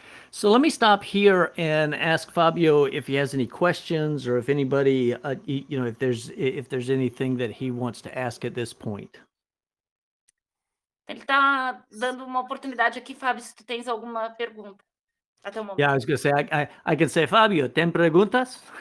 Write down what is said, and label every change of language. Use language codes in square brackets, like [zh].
[en] So let me stop here and ask Fabio if he has any questions, or if anybody, if there's anything that he wants to ask at this point. [pt] Ele está dando uma oportunidade aqui, Fábio, se tu tens alguma pergunta. Até o momento. [en] Yeah, I was going to say, I can say, Fabio, [es] ¿ten preguntas?